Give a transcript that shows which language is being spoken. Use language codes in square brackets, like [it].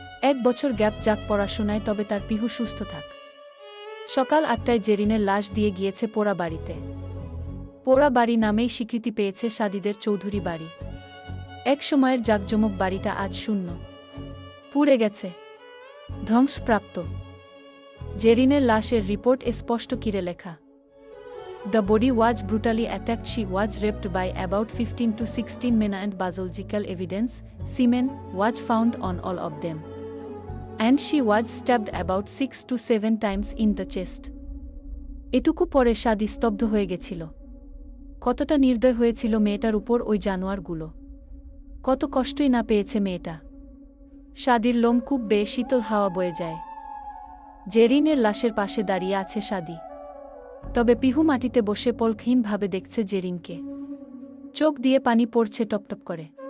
[bn] 1 বছর গ্যাপ যাক পড়াশোনায়, তবে তার পিহু সুস্থ থাক। সকাল 8টায় জেরিনের লাশ দিয়ে গিয়েছে পোড়া বাড়িতে। পোড়া বাড়ি নামেই স্বীকৃতি পেয়েছে সাদিদের চৌধুরী বাড়ি। এক সময়ের জাঁকজমক বাড়িটা আজ শূন্য, পুড়ে গেছে, ধ্বংসপ্রাপ্ত। জেরিনের লাশের রিপোর্ট স্পষ্ট কিরে লেখা। [en] The body was brutally attacked. She was raped by about 15 to 16 men and biological evidence, semen, was found on all of them. And she was stabbed about 6 to 7 times in the chest. [bn] এটুকু পরে সাদি স্তব্ধ হয়ে গেছিল। কতটা নির্দয় হয়েছিল মেয়েটার উপর ওই জানোয়ারগুলো। কত কষ্টই না পেয়েছে মেয়েটা। সাদির লোম খুব বেয়ে শীতল হাওয়া বয়ে যায়। জেরিনের লাশের পাশে দাঁড়িয়ে আছে সাদি। তবে পিহু মাটিতে বসে পলকহীনভাবে দেখছে জেরিনকে। চোখ দিয়ে পানি পড়ছে টপটপ করে।